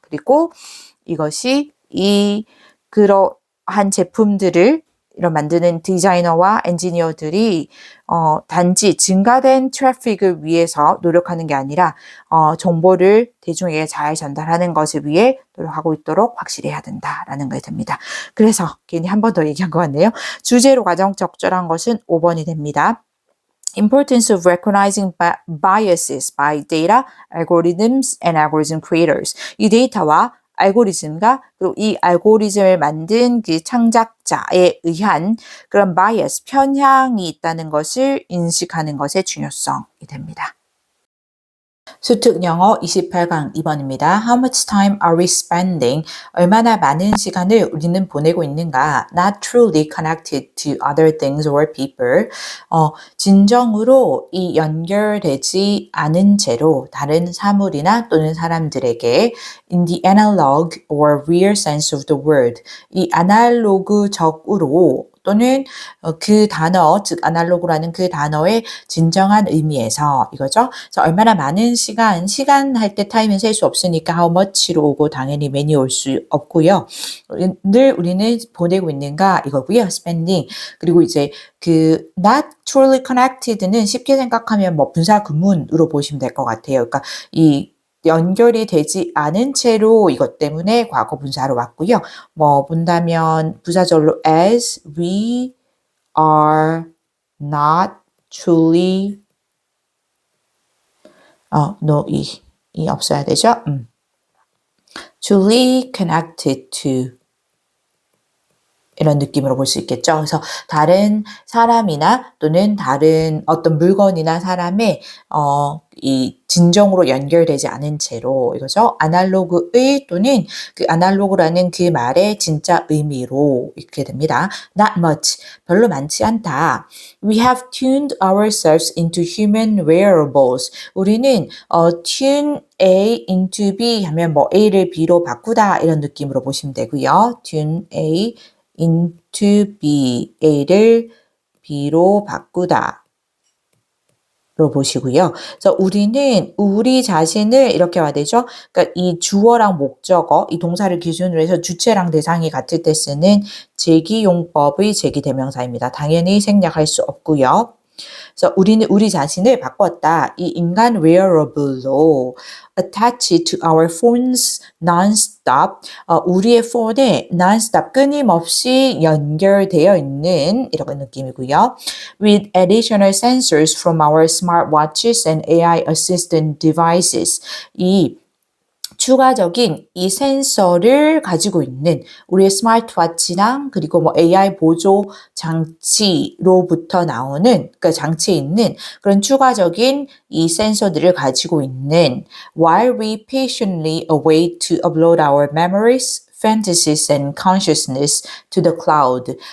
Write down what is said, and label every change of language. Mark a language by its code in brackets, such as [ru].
[ko] 그리고 이것이 그러한 제품들을 만드는 디자이너와 엔지니어들이 단지 증가된 트래픽을 위해서 노력하는 게 아니라 정보를 대중에게 잘 전달하는 것을 위해 노력하고 있도록 확실히 해야 된다라는 것이 됩니다. 그래서 괜히 한 번 더 얘기한 것 같네요. 주제로 가장 적절한 것은 5번이 됩니다. [en] Importance of recognizing biases by data, algorithms, and algorithm creators. [ko] 이 데이터와 알고리즘과 그리고 이 알고리즘을 만든 그 창작자에 의한 그런 bias, 편향이 있다는 것을 인식하는 것의 중요성이 됩니다. 수특 영어 28강 2번입니다. [en] How much time are we spending? [ko] 얼마나 많은 시간을 우리는 보내고 있는가? [en] Not truly connected to other things or people. [ko] 진정으로 이 연결되지 않은 채로 다른 사물이나 또는 사람들에게 [en] in the analog or real sense of the word. [ko] 이 아날로그적으로 또는 그 단어, 즉 아날로그라는 그 단어의 진정한 의미에서 이거죠. 그래서 얼마나 많은 시간 할 때 타임은 셀 수 없으니까 how much로 오고 당연히 many 올 수 없고요. 늘 우리는 보내고 있는가 이거고요. [en] spending. [ko] 그리고 이제 그 [en] not truly connected [ko] 는 쉽게 생각하면 분사 구문으로 보시면 될 것 같아요. 그러니까 이 연결이 되지 않은 채로 이것 때문에 과거 분사로 왔고요. 본다면 부사절로 [en] as we are not truly [ko] no 이 없어야 되죠. [en] truly connected to [ko] 이런 느낌으로 볼 수 있겠죠. 그래서 다른 사람이나 또는 다른 어떤 물건이나 사람의 이 진정으로 연결되지 않은 채로 이거죠. 아날로그의 또는 그 아날로그라는 그 말의 진짜 의미로 이렇게 됩니다. [en] Not much. [ko] 별로 많지 않다. [en] We have tuned ourselves into human wearables. [ko] 우리는 tune A into B 하면 A를 B로 바꾸다 이런 느낌으로 보시면 되고요. tune A into B, A를 B로 바꾸다. 로 보시고요. 그래서 우리는 우리 자신을 이렇게 와야 되죠. 그러니까 이 주어랑 목적어, 이 동사를 기준으로 해서 주체랑 대상이 같을 때 쓰는 제기용법의 제기대명사입니다. 당연히 생략할 수 없고요. 그래서 우리는 우리 자신을 바꿨다. 이 인간 [en] wearable로 attach to our phones non-stop. [ko] 우리의 폰에 non-stop 끊임없이 연결되어 있는 이런 느낌이고요. [en] With additional sensors from our smartwatches and AI assistant devices. [ko] 이 추가적인 이 센서를 가지고 있는 우리의 스마트워치랑 그리고 뭐 AI 보조 장치로부터 나오는 그러니까 장치에 있는 그런 추가적인 이 센서들을 가지고 있는 [en] while we patiently await to upload our memories, fantasies and consciousness to the cloud.